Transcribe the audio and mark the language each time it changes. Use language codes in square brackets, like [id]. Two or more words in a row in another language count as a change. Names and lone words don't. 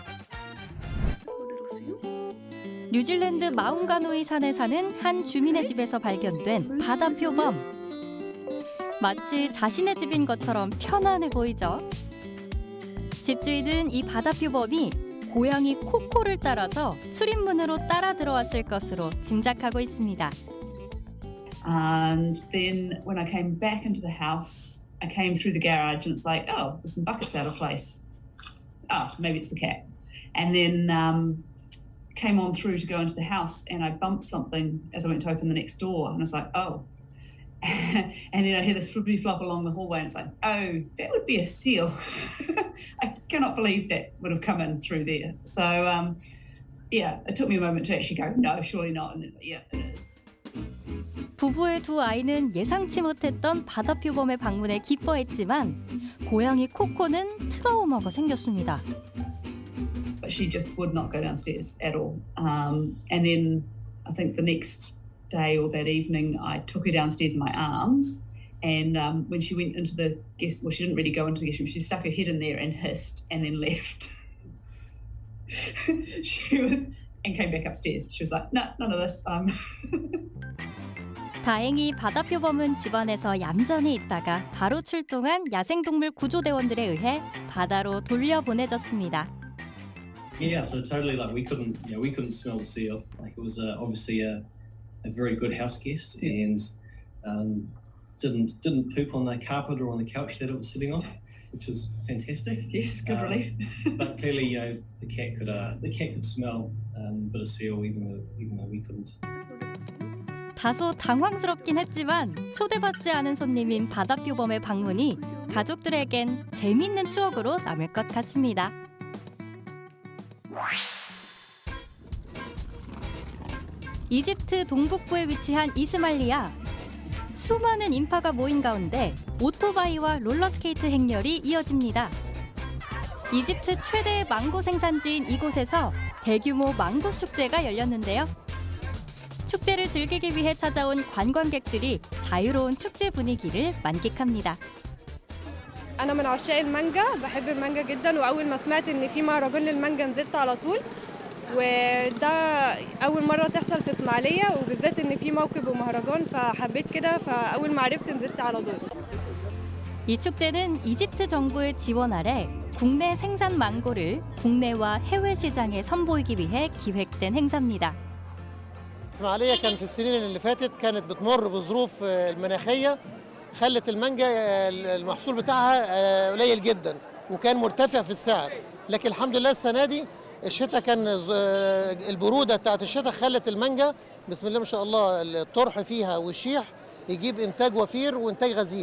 [ko] 뉴질랜드 마운가누이 산에 사는 한 주민의 집에서 발견된 바다 표범. 마치 자신의 집인 것처럼 편안해 보이죠? 집주인은 이 바다 표범이 고양이 코코를 따라서 출입문으로 따라 들어왔을 것으로 짐작하고 있습니다. [en] And then when I came back into the house, I came through the garage and it's like, oh, there's some buckets out of place. Oh, maybe it's the cat. And then came on through to go into the house and I bumped something as I went to open the next door and I was like, oh. And then I hear this flippity flop along the hallway and it's like, oh, that would be a seal. I cannot believe that would have come in through there. So, yeah, it took me a moment to actually go, no, surely not. And then, yeah, it is. [ko] 부부의 두 아이는 예상치 못했던 바다 표범의 방문에 기뻐했지만 고양이 코코는 트라우마가 생겼습니다. [en] But she just would not go downstairs at all. And then I think the next day or that evening, I took her downstairs in my arms. And when she went into the guest, well, she didn't really go into the guest room. She stuck her head in there and hissed and then left. And came back upstairs. She was like, no, none of this. [ko] 다행히 바다 표범은 집안에서 얌전히 있다가 바로 출동한 야생동물 구조대원들에 의해 바다로 돌려보내졌습니다. [en] Yeah, so totally like we couldn't smell the seal. Like it was obviously a very good house guest and didn't poop on the carpet or on the couch that it was sitting on, which was fantastic. Yes, good relief. But clearly, the cat could smell a bit of seal even though we couldn't. [ko] 다소 당황스럽긴 했지만 초대받지 않은 손님인 바다 표범의 방문이 가족들에겐 재미있는 추억으로 남을 것 같습니다. 이집트 동북부에 위치한 이스말리아. 수많은 인파가 모인 가운데 오토바이와 롤러스케이트 행렬이 이어집니다. 이집트 최대의 망고 생산지인 이곳에서 대규모 망고 축제가 열렸는데요. 축제를 즐기기 위해 찾아온 관광객들이 자유로운 축제 분위기를 만끽합니다. [ar] أنا من عشاق المانجا، بحب المانجا جدا وأول ما سمعت إن في مهرجان للمانجا نزلت على طول وده أول مرة تحصل في إسماعيلية وبالذات إن في موكب ومهرجان فحبيت كده فأول ما عرفت نزلت على طول. [ko] 이 축제는 이집트 정부의 지원 아래 국내 생산 망고를 국내와 해외 시장에 선보이기 위해 기획된 행사입니다. [ar] إسماعيلية كان في السنين اللي فاتت كانت بتمر بظروف المناخية خلت المانجا المحصول بتاعها قليل جدا وكان مرتفع في السعر، لكن الحمد لله السنة دي الشتاء كان البرودة بتاعت الشتاء خلت المانجا بسم الله ما شاء الله الطرح فيها والشيح يجيب إنتاج وفير وإنتاج غزير.